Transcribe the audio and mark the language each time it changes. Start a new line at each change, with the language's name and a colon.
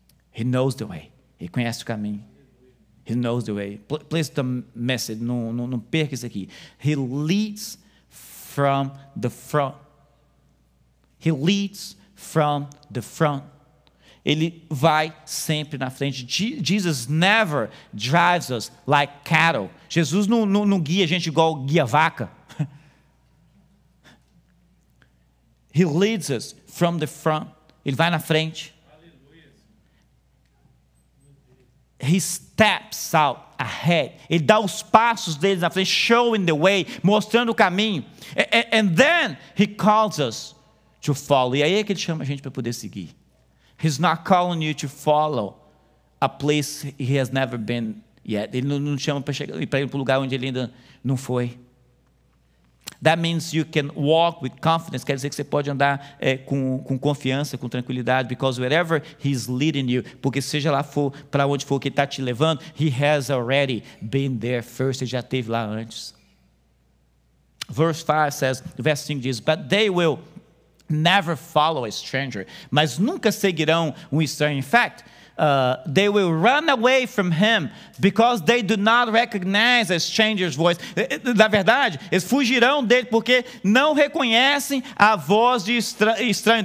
English: He knows the way.
Portuguese: Ele conhece o caminho.
English: He knows the way. Please don't miss it.
Portuguese: Não perca isso aqui.
English: He leads from the front. He leads from the front.
Portuguese: Ele vai sempre na frente.
English: Jesus never drives us like cattle.
Portuguese: Jesus não guia a gente igual guia vaca.
English: He leads us from the front.
Portuguese: Ele vai na frente.
English: He steps out ahead.
Portuguese: Ele dá os passos dele na frente,
English: showing the way,
Portuguese: mostrando o caminho.
English: And then he calls us to follow.
Portuguese: E aí é que ele chama a gente para poder seguir.
English: He's not calling you to follow a place he has never been yet.
Portuguese: Ele não chama para ir para um lugar onde ele ainda não foi.
English: That means you can walk with confidence.
Portuguese: Quer dizer que você pode andar com confiança, com tranquilidade,
English: because wherever He's leading you,
Portuguese: porque seja lá para onde for que Ele está te levando,
English: He has already been there first.
Portuguese: Ele já esteve lá antes.
English: Verse 5 says,
Portuguese: o verso 5 diz,
English: but they will never follow a stranger.
Portuguese: Mas nunca seguirão um estranho.
English: In fact, they will run away from him because they do not recognize a stranger's voice.
Portuguese: Na verdade, eles fugirão dele porque não reconhecem a voz de estranho.